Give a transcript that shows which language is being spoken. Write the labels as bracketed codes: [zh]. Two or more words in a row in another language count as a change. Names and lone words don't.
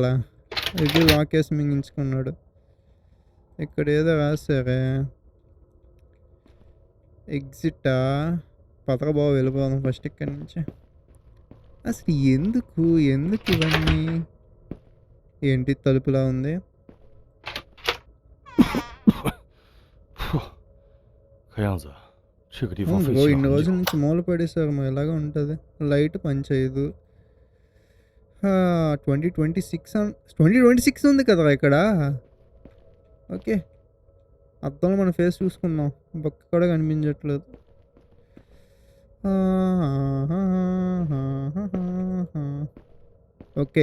[te] ఇది లాకేసి మింగించుకున్నాడు. ఇక్కడేదో రాశారే. ఎగ్జిటా? పదరా బాబు వెళ్ళిపోదాం ఫస్ట్ ఇక్కడి నుంచి. అసలు ఎందుకు ఇవన్నీ? ఏంటి తలుపులా ఉంది? [zh] 看样子这个地方 [te] అవును [zh] 废 [te] బ్రో. [zh] 弃了 [te] ఇన్ని [zh] 很 [te] రోజుల [zh] 久。 [te] నుంచి మూల పడేశారు. మరి ఎలాగ ఉంటది? లైట్ పనిచేయదు. 2026 ఉంది కదరా ఇక్కడ. ఓకే. అద్దంలో మన ఫేస్ చూసుకుందాం. బొక్క కూడా కనిపించట్లేదు. ఓకే.